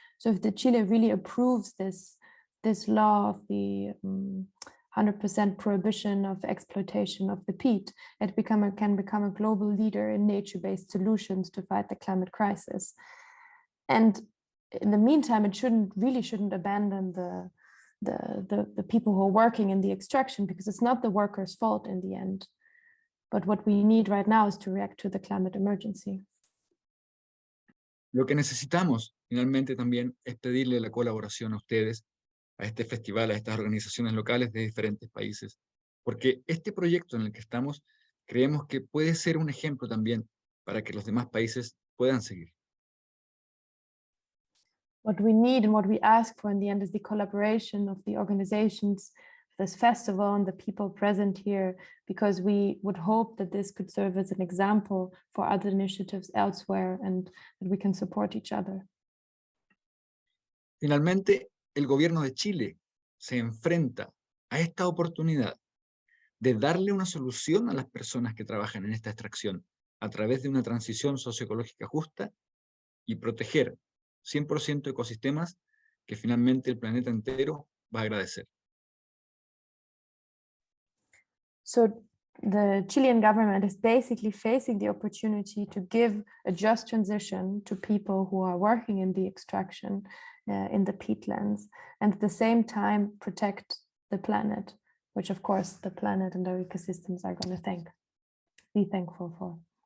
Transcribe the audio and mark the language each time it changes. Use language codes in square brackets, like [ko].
[en] So if the Chile really approves this law of the 100% prohibition of exploitation of the peat, it can become a global leader in nature-based solutions to fight the climate crisis. And in the meantime, it really shouldn't abandon the people who are working in the extraction, because it's not the workers' fault in the end. But what we need right now is to react to the climate emergency. [es] Lo que necesitamos finalmente también es pedirle la colaboración a ustedes, a este festival, a estas organizaciones locales de diferentes países, porque este proyecto en el que estamos creemos que puede ser un ejemplo también para que los demás países puedan seguir. [en] What we need and what we ask for in the end is the collaboration of the organizations of this festival and the people present here, because we would hope that this could serve as an example for other initiatives elsewhere and that we can support each other. [es] Finalmente, el gobierno de Chile se enfrenta a esta oportunidad de darle una solución a las personas que trabajan en esta extracción a través de una transición socioecológica justa y proteger 100% ecosistemas que finalmente el planeta entero va a agradecer. [en] So the Chilean government is basically facing the opportunity to give a just transition to people who are working in the extraction in the peatlands, and at the same time protect the planet, which of course the planet and our ecosystems are going to be thankful for.